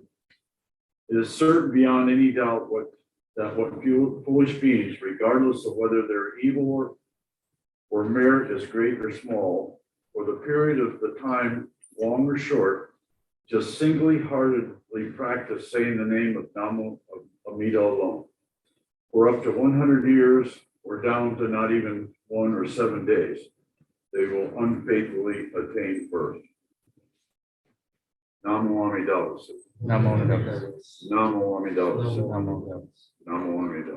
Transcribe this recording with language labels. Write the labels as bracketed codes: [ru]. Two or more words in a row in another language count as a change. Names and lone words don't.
[en] It is certain beyond any doubt that foolish beings, regardless of whether they're evil or merit is great or small, for the period of the time, long or short, just singly-heartedly practice saying the name of [ja] Namo Amida [en] alone. For up to 100 years, or down to not even 1 or 7 days, they will unfaithfully attain birth. [ja] Namo Amida. Namo Amida. Namo Amida. Namo Namo Amida.